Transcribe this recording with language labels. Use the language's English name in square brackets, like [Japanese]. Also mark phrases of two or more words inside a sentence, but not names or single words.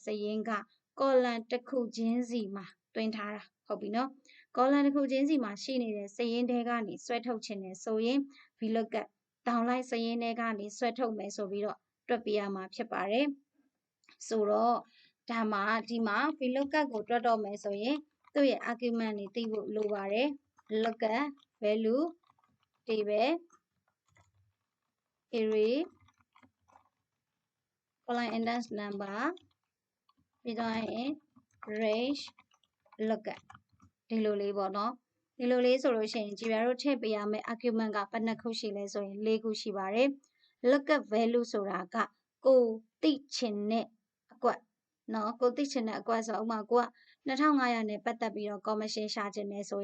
[Burmese] စာရင်းက column တစ်ခုချင်းစီမှာသွင်းထားတာဟုတ်ပြီနော် column တစ်ခုချင်းစီမှာရှိနေတဲ့စာရင်းတွေကနေဆွဲထုတ်ခြင်းနဲ့ဆိုရင် VLOOKUP download စာရင်းတွေကနေဆွဲထုတ်မယ်ဆိုပြီးတော့တွက်ပြရမှာဖြစ်ပါတယ်ဆိုတော့ဒါမှာဒီမှာ VLOOKUP ကိုတွက်တော့မယ်ဆိုရင်သူ့ရဲ့ argument တွေသိဖို့လိုပါတယ် [English] lookup value table array column index number [Burmese] ပြီးတော့ရင် [English] range lookup [Burmese] ဒီလိုလေးပေါ့နော်ဒီလိုလေးဆိုလို့ရှိရင်ကြည်ပြတို့ထည့်ပေးရမယ့် argument ကဘယ်နှခုရှိလဲဆိုရင်4ခုရှိပါတယ် [English] lookup value [Burmese] ဆိုတာကကိုသိချင်တဲ့အကွက်နော်ကိုသိချင်တဲ့အကွက်ဆိုဥပမာကိုက2500နဲ့ပတ်သက်ပြီးတော့ commission ရှာချင်တယ်ဆို